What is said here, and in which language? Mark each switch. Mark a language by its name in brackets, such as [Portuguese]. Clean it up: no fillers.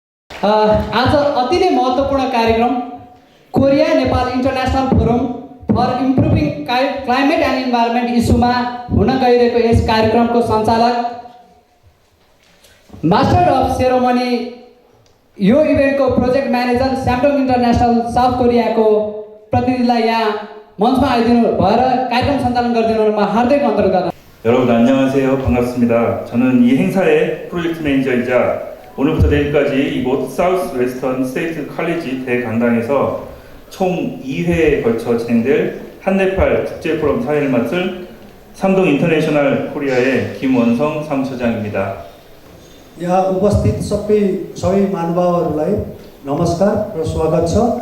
[Nepali] आज अति नै महत्त्वपूर्ण कार्यक्रम Korea Nepal international forum for improving climate and environment इस्युमा हुन गइरहेको यस कार्यक्रमको सञ्चालक मास्टर अफ सेरोमनी यो इभेन्टको प्रोजेक्ट म्यानेजर स्यामडङ इन्टरनेसनल साउथ कोरियाको प्रतिनिधिलाई यहाँ मञ्चमा आइदिनु भएर कार्यक्रम सञ्चालन गरिदिनुमा हार्दिक अनुरोध गर्न [Korean] 여러분 안녕하세요. 반갑습니다. 저는 이 행사의 프로젝트 매니저이자 오늘부터 내일까지 이곳 사우스 웨스턴 스테이트 칼리지 대강당에서 총 2회에 걸쳐 진행될 한네팔 국제포럼 사회를 맡을 삼동 인터내셔널 코리아의 김원성 사무처장입니다. [Nepali] यहाँ उपस्थित सबै महानुभावहरूलाई नमस्कार र स्वागत छ।